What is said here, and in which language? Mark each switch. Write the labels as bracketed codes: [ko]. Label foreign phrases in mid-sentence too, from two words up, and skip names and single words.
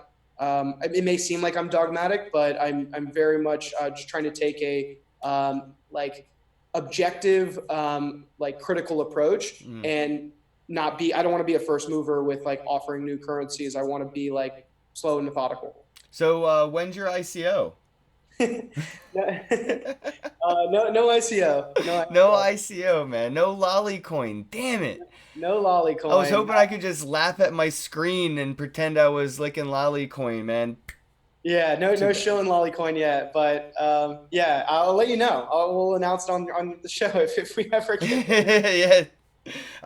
[en] It may seem like I'm dogmatic, but I'm very much just trying to take a like objective, like critical approach, and not be. I don't want to be a first mover with like offering new currencies. I want to be like slow and methodical. So when's your ICO? No ICO. No No ICO. ICO, man. No Lollycoin. Damn it. No I was Lollycoin. hoping I could just laugh at my screen and pretend I was licking Lollycoin, man. Yeah, Too no bad. shilling Lollycoin yet, but yeah, I'll let you know. We'll announce it on the show if we ever get. Yeah. I